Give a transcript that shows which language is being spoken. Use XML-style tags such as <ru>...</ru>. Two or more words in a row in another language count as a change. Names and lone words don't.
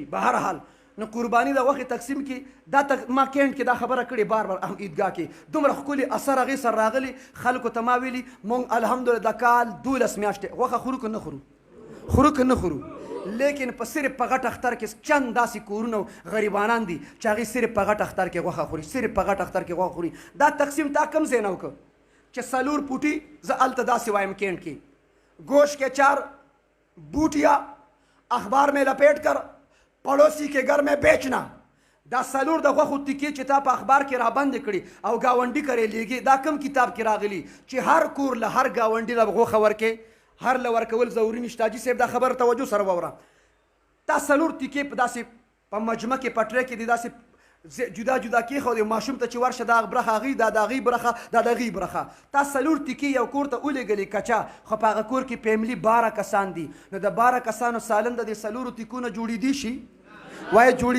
<ps>به هر حال نو قربانی د غوښې تقسیم کې دا ما کینټ کې دا خبره کړې بار هم عیدګاه کې دومره ښکلي اثر هغې سره راغلی خلکو ته ما ویلي مونږ الحمدلله د کال 12 میاشتې غوښه خورو که نه خورو لیکن په صرف په غټ اختر کې چند داسې کورونه غریبانان دي چې هغې صرف په غټ اختر کې غوښه خوري دا تقسیم تا کم ځای نه وکړه چې 4 پوټي زه هلته داسې وایم کینټ کې</ps> <ur>گوشت کے 4 بوٹیا اخبار میں لپیٹ کر پڑوسی کے گھر میں بیچنا</ur> <ps>دا 4 د غوښو تکې چې تا په اخبار کې رابندې کړي او ګاونډي کرې لیږي دا کم کتاب کې راغلی چې هر کور له هر ګاونډي له غوښه ورکې هر له ورکول ضروري نشته حاجي صاحب دا خبره توجه سره واوره دا 4 تکې په داسې په مجمع کې پټره کې دي داسې جدا کېښودې ماشوم ته چې ورشه دا برخه هغې دا د هغې برخه دا د هغې برخه تا 4 تکې یو کور ته ولېږلې کچا خو په هغه کور کې فیملي 12 کسان دي نو د 12 کسانو سالن د دې 4 تکو نه جوړېدی شي وایه</ps>